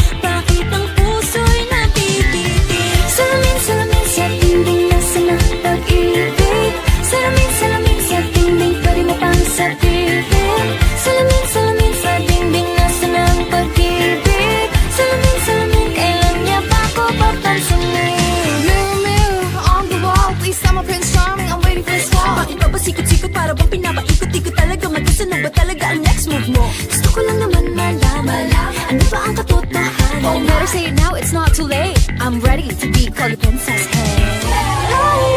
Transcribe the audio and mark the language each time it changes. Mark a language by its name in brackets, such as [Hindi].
[Filipino] Bakit ang puso'y nabibitin? Salamin, salamin sa dingding, nasa ng pag-ibig. Salamin, salamin sa dingding, pwede mo pang sabihin. Salamin, salamin sa dingding, nasa ng pag-ibig. Salamin, salamin, kailan niya ba ko papansinin? [English] Mirror, mirror on the wall, please tell my Prince Charming I'm waiting for his call. [Filipino] Bakit ba sikot-sikot para bang pinapaikot-ikot talaga? Mag-isa ba talaga ang [English] next move [Filipino] mo? Gusto ko lang naman malaman, ano ba ang katotohanan? [English] Oh, better say it now, it's not too late. I'm ready to be called a princess, hey.